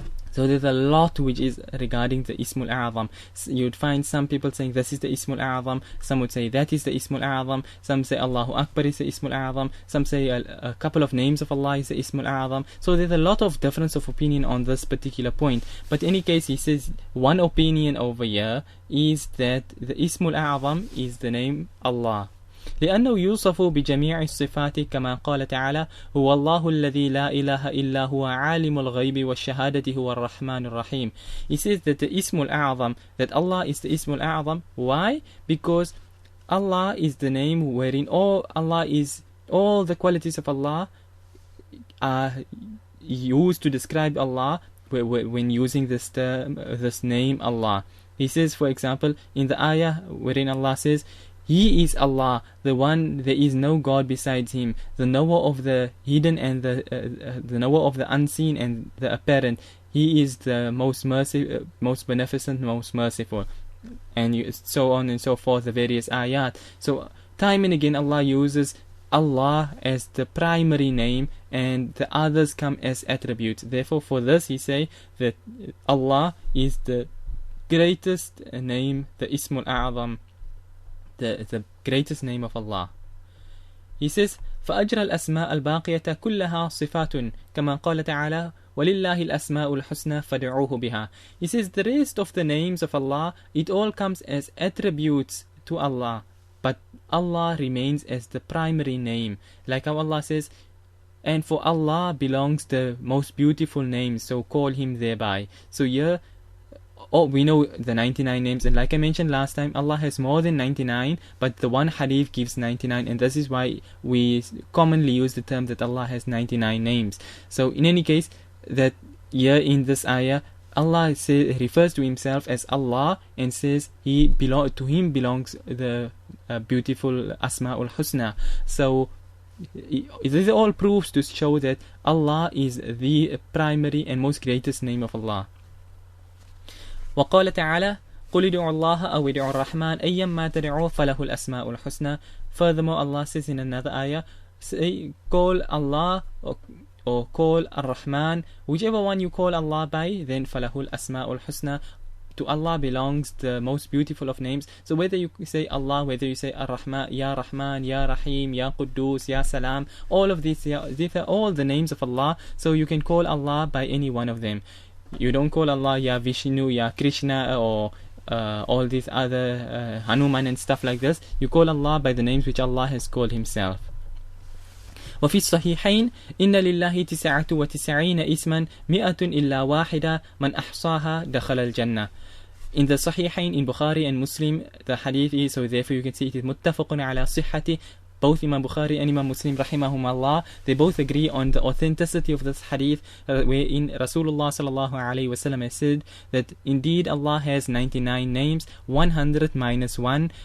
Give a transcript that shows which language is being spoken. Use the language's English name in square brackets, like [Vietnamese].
[English] So there's a lot which is regarding the Ismul A'zam. You'd find some people saying this is the Ismul A'zam, some would say that is the Ismul A'zam, some say Allahu Akbar is the Ismul A'zam, some say a couple of names of Allah is the Ismul A'zam. So there's a lot of difference of opinion on this particular point. But in any case, he says one opinion over here is that the Ismul A'zam is the name Allah. [Arabic] لأنه يوصف بجميع الصفات كما قال تعالى هو الله الذي لا إله إلا هو عالم الغيب والشهادة هو الرحمن الرحيم. [English] He says that the Ismul A'zam, that Allah is the Ismul A'zam. Why? Because Allah is the name wherein all the qualities of Allah are used to describe Allah when using this term, this name Allah. He says, for example, in the ayah wherein Allah says, He is Allah, the one, there is no God besides Him, the knower of the hidden and the knower of the unseen and the apparent. He is the most merciful, most beneficent, most merciful, and so on and so forth, the various ayat. So time and again Allah uses Allah as the primary name and the others come as attributes. Therefore for this he say that Allah is the greatest name, the Ismul A'zam, the greatest name of Allah. He says [Arabic] فأجرى الأسماء الباقية كلها صفات كما قال تعالى وَلِلَّهِ الْأَسْمَاءُ الْحُسْنَى فَدْعُوهُ بِهَا. [English] He says the rest of the names of Allah, it all comes as attributes to Allah, but Allah remains as the primary name. Like how Allah says, and for Allah belongs the most beautiful names, so call Him thereby. So here, we know the 99 names, and like I mentioned last time, Allah has more than 99, but the one hadith gives 99, and this is why we commonly use the term that Allah has 99 names. So in any case, that here in this ayah, Allah refers to himself as Allah and says to him belongs the beautiful Asma'ul Husna. So these are all proofs to show that Allah is the primary and most greatest name of Allah. [Arabic] وقال تعالى قل ادعوا الله أو ادعوا الرحمن أيما تدعوا فله الأسماء الحسنى. [English] Furthermore, Allah says in another ayah, say, call Allah or call Ar-Rahman, whichever one you call Allah by, then falahul asma'ul husna. To Allah belongs the most beautiful of names. So whether you say Allah, whether you say Ar-Rahman, Ya Rahman, Ya Rahim, Ya Quddus, Ya Salam, all of these are all the names of Allah. So you can call Allah by any one of them. You don't call Allah Ya Vishnu, Ya Krishna, or all these other Hanuman and stuff like this. You call Allah by the names which Allah has called himself. [Arabic] وفي الصحيحين إن لله 99 اسما 100 إلا واحدة من أحصاها دخل الجنة. [English] In the Sahihain in Bukhari and Muslim, the hadith is, so therefore you can see it is muttafaqun ala sihhati. Both Imam Bukhari and Imam Muslim rahimahumullah, they both agree on the authenticity of this hadith, wherein Rasulullah sallallahu alaihi wasallam has said that indeed Allah has 99 names, 100 minus 1.